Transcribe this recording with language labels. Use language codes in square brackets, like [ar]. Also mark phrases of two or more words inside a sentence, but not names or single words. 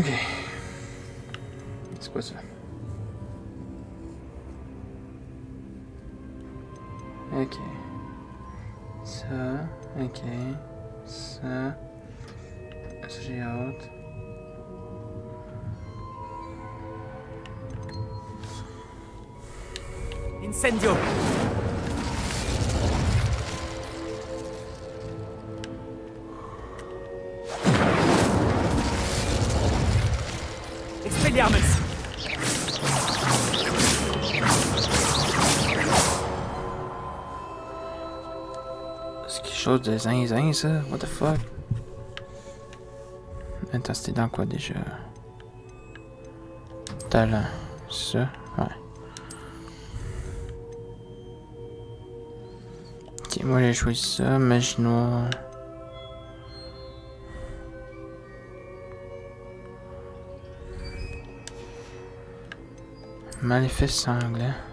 [fr] C'est quoi ça? Ok. Ça. Ok. Ça. Ça, j'ai hâte. Incendio! Expelliarmus! C'est quelque chose de zinzin, ça? [en] What the fuck? [fr] Attends, c'était dans quoi déjà? Talent. Ça? Ouais. Ok, moi j'ai choisi ça, magie noire. Maléfice sanglant.